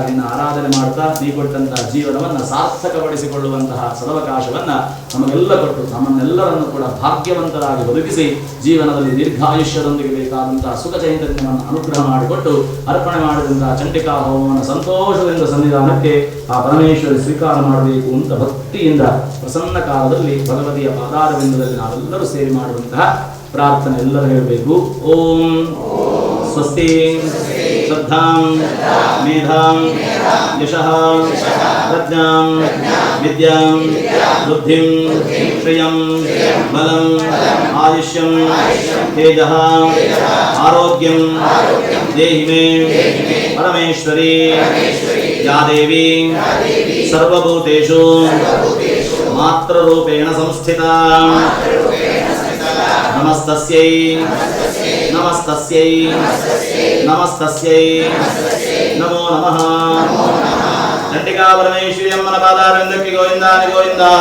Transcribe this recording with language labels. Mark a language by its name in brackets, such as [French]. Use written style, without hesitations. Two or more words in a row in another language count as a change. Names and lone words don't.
[Kannada] ನಿನ್ನ ಆರಾಧನೆ ಮಾಡ್ತಾ ನೀ ಕೊಟ್ಟಂತಹ ಜೀವನವನ್ನು ಸಾರ್ಥಕಪಡಿಸಿಕೊಳ್ಳುವಂತಹ ಸದವಕಾಶವನ್ನ ನಮಗೆಲ್ಲ ಕೊಟ್ಟು ನಮ್ಮನ್ನೆಲ್ಲರನ್ನು ಕೂಡ ಭಾಗ್ಯವಂತರಾಗಿ ಬದುಕಿಸಿ ಜೀವನದಲ್ಲಿ ದೀರ್ಘಾಯುಷ್ಯದೊಂದಿಗೆ ಬೇಕಾದಂತಹ ಸುಖ ಚೈತನ್ಯವನ್ನು ಅನುಗ್ರಹ ಮಾಡಿಕೊಟ್ಟು ಅರ್ಪಣೆ ಮಾಡಿದಂತಹ ಚಂಡಿಕಾ ಹೋಮವನ್ನು ಸಂತೋಷದಿಂದ ಸನ್ನಿಧಾನಕ್ಕೆ ಆ ಪರಮೇಶ್ವರಿ ಸ್ವೀಕಾರ ಮಾಡಬೇಕು ಅಂತ ಭಕ್ತಿಯಿಂದ ಪ್ರಸನ್ನ ಕಾಲದಲ್ಲಿ ಭಗವತಿಯ ಪಾದಾರವಿಂದದಲ್ಲಿ ನಾವೆಲ್ಲರೂ ಸೇರಿ ಮಾಡುವಂತಹ ಪ್ರಾರ್ಥನೆ ಎಲ್ಲರೂ ಹೇಳಬೇಕು. [Sanskrit] ಓಂ ಸ್ವಸ್ತಿ ಶ್ರದ್ಧಾಂ ಮೇಧಾಂ ಯಶಃ ಪ್ರಜ್ಞಾಂ ವಿದ್ಯಾಂ ಬುದ್ಧಿಂ ಶ್ರಿಯಂ ಬಲಂ ಆಯುಷ್ಯಂ ತೇಜಃ ಆರೋಗ್ಯಂ ದೇಹಿ ಮೇ ಪರಮೇಶ್ವರಿ ಯಾ ದೇವಿ ಸರ್ವಭೂತೇಷು ಮಾತೃರೂಪೇಣ ಸಂಸ್ಥಿತಾ ನಮಸ್ತಸ್ಯೈ ನಮಸ್ತಸ್ಯೈ ನಮಸ್ತಸ್ಯೈ ನಮೋ ನಮಃ. [Kannada] ಚಂಡಿಕಾ ಪರಮೇಶ್ವರಿ ಅಮ್ಮನ ಪಾದಾರವಿಂದಕ್ಕೆ ಗೋವಿಂದ ಗೋವಿಂದ.